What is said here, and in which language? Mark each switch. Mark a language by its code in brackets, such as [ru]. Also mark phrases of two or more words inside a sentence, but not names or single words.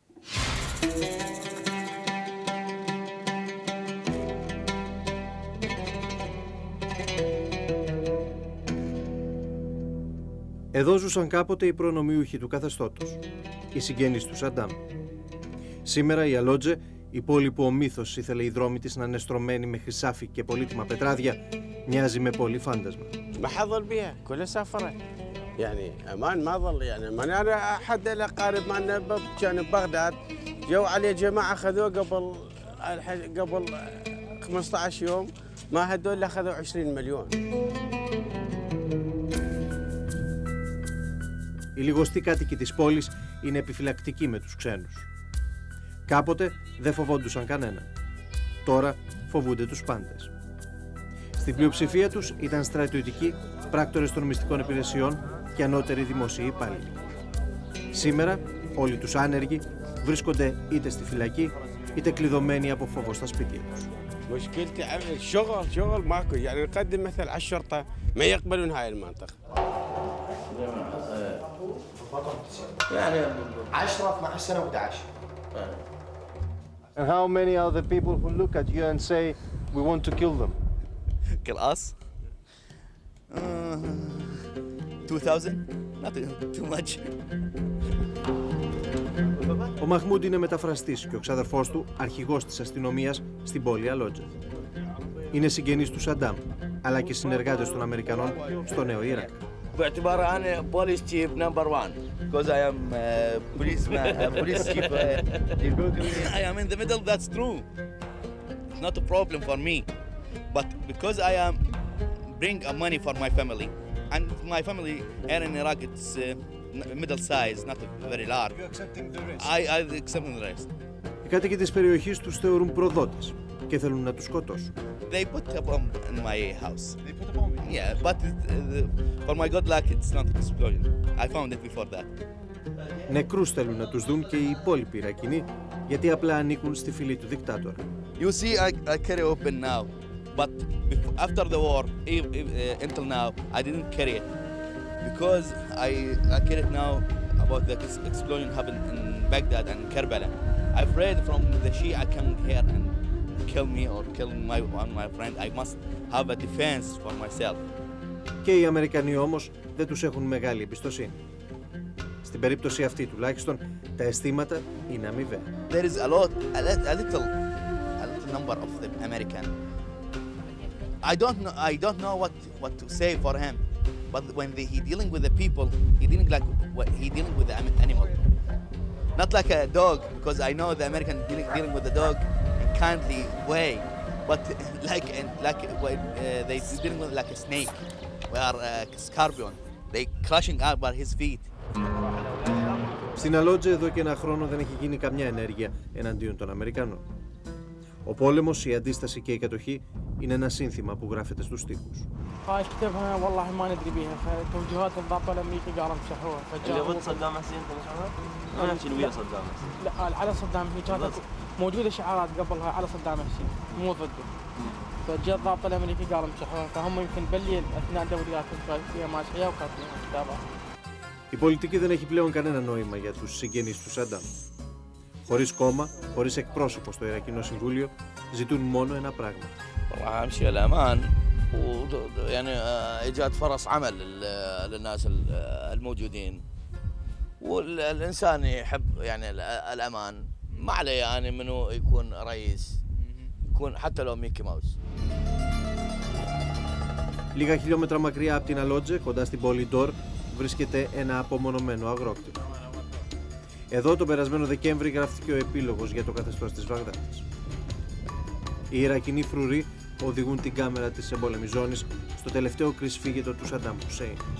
[el] Εδώ ζούσαν κάποτε οι προνομιούχοι του καθεστώτος, οι συγγενείς του Σαντάμ. Σήμερα η Αλότζε, η πόλη που ο μύθος ήθελε οι δρόμοι της να είναι στρωμένοι με χρυσάφι και πολύτιμα πετράδια, μοιάζει με πόλη φάντασμα. [ar] يعني امان ما ظل يعني من انا احد الاقارب معنا كان ببغداد جو عليه جماعه اخذوه قبل 15 يوم ما هدول اخذوا 20 مليون. [el] Οι λιγοστοί κάτοικοι της πόλης είναι επιφυλακτικοί με τους ξένους. Κάποτε δεν φοβόντουσαν κανέναν. Τώρα φοβούνται τους πάντες. Στην πλειοψηφία τους ήταν στρατιωτικοί, πράκτορες των μυστικών υπηρεσιών και ανώτεροι δημόσιοι υπάλληλοι. Σήμερα όλοι τους άνεργοι βρίσκονται είτε στη φυλακή είτε κλειδωμένοι από φόβο στα σπίτια τους. [ar] مشكلتي شغل ماكو يعني نقدم مثل على الشرطه ما يقبلون هاي المنطقه. يعني 10 12 سنه و11. [en] And how many are the people who look at you and say we want to kill them? Kill us? 2,000? Not too much. [el] Ο Μαχμούντ είναι μεταφραστής και ο ξαδερφός του αρχηγός της αστυνομίας στην πόλη Αλότζε. Είναι συγγενείς του Σαντάμ, αλλά και συνεργάτες των Αμερικανών στο νέο Ιράκ. [ar] باعتبار أنا [en] police chief number 1 because I am police chief. I am in the middle. That's true. It's not a problem for me, but because I am bring money for my family, and my family here in Iraq it's middle size, not very large. You accepting the risk? I accepting the risk. [el] Οι κάτοικοι της περιοχής τους θεωρούν προδότες και θέλουν να τους σκοτώσουν. [en] They put a bomb in my house. They put a bomb in? Yeah, but for my good luck it's not explosion. I found it before that. [el] Νεκρούς θέλουν να τους δουν και οι υπόλοιποι Ιρακινοί, γιατί απλά ανήκουν στη φυλή του δικτάτορα. [en] You see, I carry open now, but after the war, until now, I didn't carry it because I carry it now about the explosion happened in Baghdad and Karbala. I'm afraid from the Shia coming here and kill me or kill my friend. I must have a defense for myself. [el] Και οι Αμερικανοί όμως δεν τους έχουν μεγάλη εμπιστοσύνη. Στην περίπτωση αυτή τουλάχιστον τα αισθήματα είναι αμοιβαία. [en] There is a little number of the American. I don't know what to say for him, but when he dealing with the people, he dealing with the animal, not like a dog, because I know the American dealing with the dog in kindly way, but like they dealing with like a snake, or a scorpion, they crushing out by his feet. [el] Στην Αλότζε εδώ και ένα χρόνο δεν έχει γίνει καμιά ενέργεια εναντίον των Αμερικανών. Ο πόλεμος, η αντίσταση και η κατοχή είναι ένα σύνθημα που γράφεται στους στίχους. [ar] هاي كتبها والله ما ندري بيها فتوجيهات الضابط الامريكي قالوا مسحوها اللي ضد صدام حسين تمسحوها؟ ما يمكن ويا صدام حسين. لا على صدام هي كانت موجوده شعارات قبلها على صدام حسين مو ضده. فجاء الضابط الامريكي قالوا مسحوها فهم يمكن بالليل اثناء دوريات فيها مسحيه وكاتبين كتابها. [el] Η πολιτική δεν έχει πλέον κανένα νόημα για τους συγγενείς του Σαντάμ. Χωρίς κόμμα, χωρίς εκπρόσωπο στο Ιρακινό Συμβούλιο, ζητούν μόνο ένα πράγμα. [ar] أهم شيء الأمان ويعني إيجاد فرص عمل للناس الموجودين والإنسان يحب يعني الأمان ما عليه يعني منو يكون رئيس يكون حتى لو ميكي ماوس. [el] Λίγα χιλιόμετρα μακριά από την Αλότζε, κοντά στην πόλη Ντόρ, βρίσκεται ένα απομονωμένο αγρόκτημα. Εδώ τον περασμένο Δεκέμβρη γράφτηκε ο επίλογος για το καθεστώς της Βαγδάτης. Οι Ιρακινοί φρουροί οδηγούν την κάμερα της εμπόλεμης ζώνης στο τελευταίο κρυσφύγετο του Σαντάμ Χουσείν.